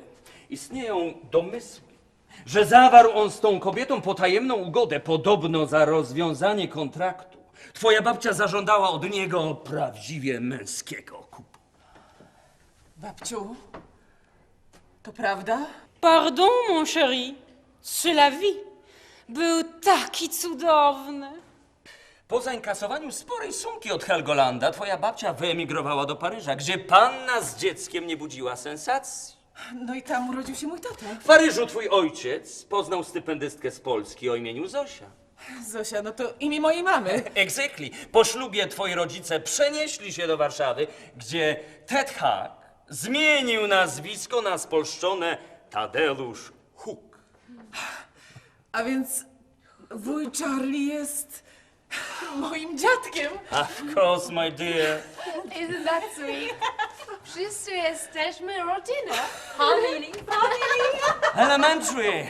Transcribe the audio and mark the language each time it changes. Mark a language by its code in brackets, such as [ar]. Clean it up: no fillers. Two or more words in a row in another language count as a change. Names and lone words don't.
[pl] Istnieją domysły, że zawarł on z tą kobietą potajemną ugodę, podobno za rozwiązanie kontraktu. Twoja babcia zażądała od niego prawdziwie męskiego kupu. Babciu, to prawda? [fr] Pardon, mon chéri, c'est la vie. [pl] Był taki cudowny. Po zainkasowaniu sporej sumki od Helgolanda, twoja babcia wyemigrowała do Paryża, gdzie panna z dzieckiem nie budziła sensacji. No i tam urodził się mój tata. W Paryżu twój ojciec poznał stypendystkę z Polski o imieniu Zosia. Zosia, no to imię mojej mamy. Exactly. Po ślubie twoi rodzice przenieśli się do Warszawy, gdzie Ted Huck zmienił nazwisko na spolszczone Tadeusz Huck. A więc wuj Charlie jest moim dziadkiem. [en] Of course, my dear. Isn't that sweet? [pl] Wszyscy jesteśmy rodziną. Family. Elementary.